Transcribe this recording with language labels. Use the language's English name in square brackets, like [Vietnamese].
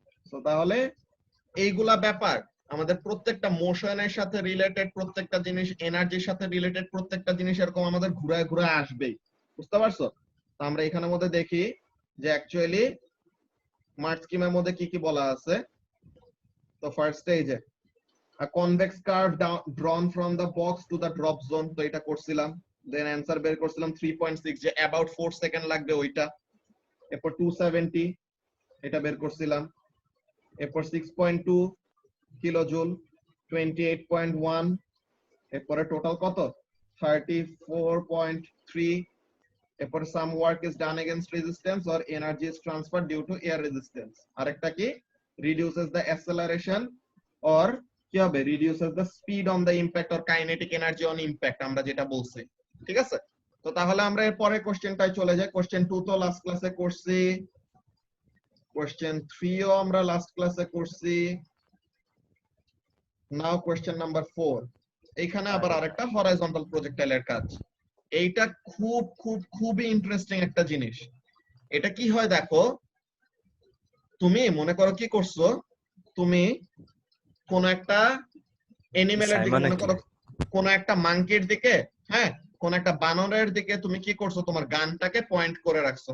[Bangla] তো তাহলে এইগুলা ব্যাপার আমাদের প্রত্যেকটা মোশনের সাথে রিলেটেড, প্রত্যেকটা জিনিস এনার্জির সাথে রিলেটেড, প্রত্যেকটা জিনিস এরকম আমাদের ঘুরায় ঘুরায় আসবেই, বুঝতে পারছো? তো আমরা এখানের মধ্যে দেখি যে অ্যাকচুয়ালি মার্ক স্কিমের মধ্যে কি কি বলা আছে। [English] তো ফার্স্ট স্টেজে a convex curve drawn from the box to the drop zone, [Bangla] তো এটা করছিলাম। দেন অ্যানসার বের করছিলাম 3.6, যে about 4 সেকেন্ড লাগবে ওইটা। এরপর 270 এটা বের করছিলাম। এরপর 6.2 কিলোজুল, 28.1, এরপরে টোটাল কত 34.3। [English] এরপর some work is done against resistance or energy is transferred due to air resistance। [Bangla] আরেকটা কি [English] reduces the acceleration or [Bangla] কি হবে [English] reduces the speed on the impact or kinetic energy on impact, [Bangla] আমরা যেটা বলছি, ঠিক আছে? তো তাহলে আমরা এর পরের কোশ্চেনটাই চলে যাই। কোশ্চেন 2 তো লাস্ট ক্লাসে করছি, কোশ্চেন 3 ও আমরা লাস্ট ক্লাসে করছি। নাও কোশ্চেন নাম্বার 4, এইখানে আবার আরেকটা হরাইজন্টাল প্রজেক্টাইলের কাজ। এইটা খুব খুব খুবই ইন্টারেস্টিং একটা জিনিস। এটা কি হয় দেখো, তুমি মনে করো কি করছো, তুমি কোন একটা অ্যানিমেলের দিকে, মনে করো কোন একটা মাঙ্কির দিকে, হ্যাঁ কোন একটা বানরের দিকে তুমি কি করছো, তোমার গানটাকে পয়েন্ট করে রাখছো।